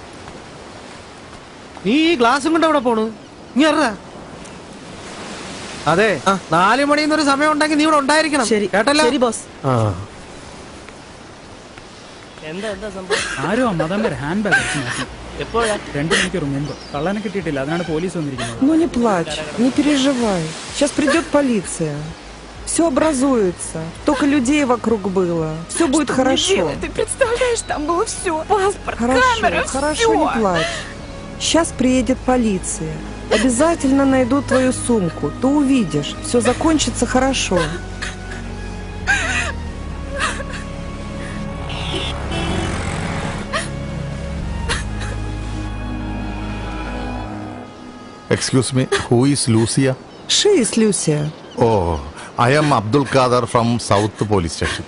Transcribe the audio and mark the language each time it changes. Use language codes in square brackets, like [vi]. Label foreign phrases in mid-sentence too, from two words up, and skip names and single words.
[ml] നീ ഈ ഗ്ലാസും കൊണ്ട് അവിടെ പോണു? നീ അറിയാ? അതെ, 4 മണിന്നൊരു സമയം ഉണ്ടെങ്കിൽ നീ ഇവിടെ ഉണ്ടായിരിക്കണം. കേട്ടല്ലോ? ശരി ബോസ്. ആരോ മതം വരെ ഹാൻഡ് ബാഗ് അടിച്ചു മാറ്റി. എപ്പോഴാ? 2 മണിക്കൂർ മുമ്പ്. കള്ളനെ കിട്ടിയിട്ടില്ല, അതിനാണ് പോലീസ് വന്നിരിക്കുന്നത്. [ru] Ну не плачь, не переживай. Сейчас придет полиция. Все образуется. Только людей вокруг было. Все будет хорошо. Ты представляешь, там было все. Паспорт, камера, Хорошо, все. не плачь. Сейчас приедет полиция. Обязательно найдут твою сумку. Ты увидишь. Все закончится хорошо. [en] Excuse me, who is Lucia? She is Lucia. Oh, I am Abdul Qadir from South Police Station.